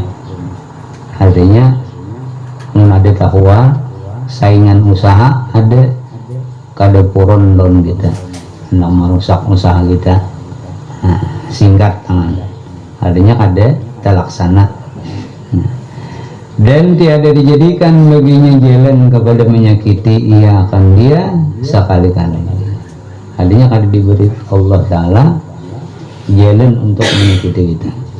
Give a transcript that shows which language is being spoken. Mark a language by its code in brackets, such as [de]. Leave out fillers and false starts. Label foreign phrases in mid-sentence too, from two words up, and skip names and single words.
[id] Artinya ada takwa, saingan usaha ada, [bjn] kada purun [id] don kita nak merusak usaha kita, singkat tangan, artinya kada terlaksana, dan tiada dijadikan baginya jalan kepada menyakiti ia akan dia sekali-kali. Artinya kada diberi Allah Ta'ala jalan untuk menyakiti kita.